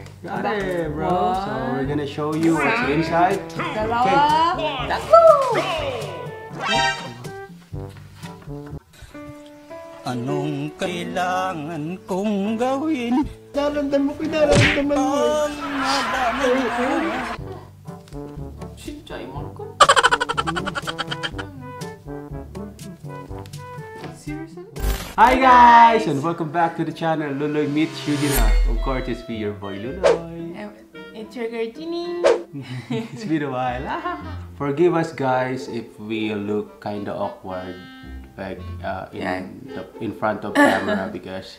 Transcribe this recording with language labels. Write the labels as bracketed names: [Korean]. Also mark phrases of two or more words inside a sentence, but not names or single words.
[English] Got it, bro. So we're gonna show you what's inside. [Filipino] Dalawa. Anong kailangan kong gawin? Daramdam mo, daramdaman mo. [Korean] 진짜 이만큼? [English] Seriously? Hi guys, and welcome back to the channel Loloy and Hyojina. Of course, it's me, your boy Loloy. It's your girl Ginny. It's been a while. Forgive us, guys, if we look kind of awkward, like in front of camera because